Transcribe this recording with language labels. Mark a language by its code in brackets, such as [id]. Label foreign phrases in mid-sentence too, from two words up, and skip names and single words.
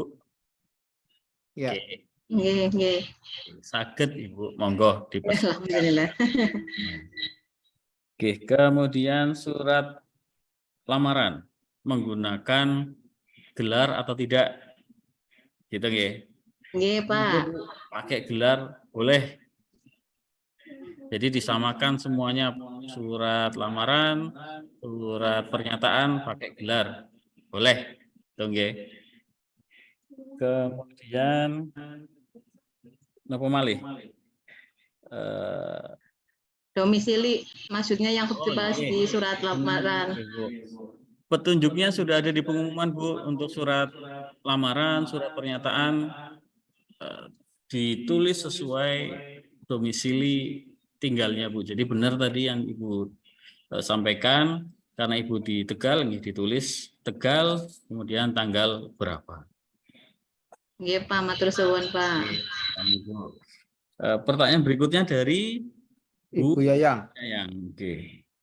[id] Ya. [jv] Nggih. Saged Ibu, monggo dipersilakan. [id] Alhamdulillah. Oke, kemudian surat lamaran menggunakan gelar atau tidak, gitu nggih? Nggih, Pak. Pakai gelar boleh. Jadi disamakan semuanya, surat lamaran, surat pernyataan pakai gelar, boleh, gitu nggih? Kemudian [jv] napa malih? [id] Domisili, maksudnya yang dibahas di surat lamaran. Petunjuknya sudah ada di pengumuman, Bu, untuk surat lamaran, surat pernyataan ditulis sesuai domisili tinggalnya, Bu. Jadi benar tadi yang Ibu sampaikan, karena Ibu di Tegal, ditulis Tegal, kemudian tanggal berapa. [jv] Nggih, Pak, matur suwun, Pak. [id] Pertanyaan berikutnya dari Ibu Yayang. Oke.